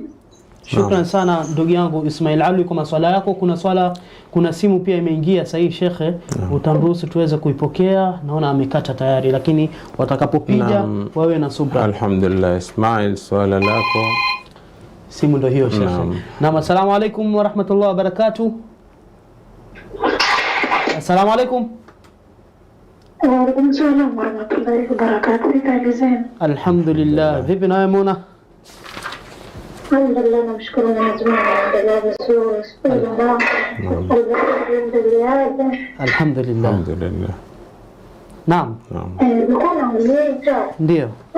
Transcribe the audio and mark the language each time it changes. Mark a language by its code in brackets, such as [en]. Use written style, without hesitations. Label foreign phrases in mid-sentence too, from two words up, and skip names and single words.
[sw] Shukran sana ndugu yangu Ismail Ali kwa maswala yako. Kuna simu pia imeingia sahihi shekhe, utamruhusu tuweze kuipokea. Naona amekata tayari, lakini watakapopiga wawe na subra. Alhamdulillah. Ismail, swala lako. Simu ndio hiyo shekhe. Naam, [ar] السلام عليكم ورحمة الله وبركاته. السلام عليكم. وعليكم السلام ورحمة الله وبركاته. [sw] Alhamdulillah. Vipi nawe Muna? Alhamdulillah, namshukuru Mwenyezi Mungu. Alhamdulillah. Alhamdulillah. Naam. Ndio.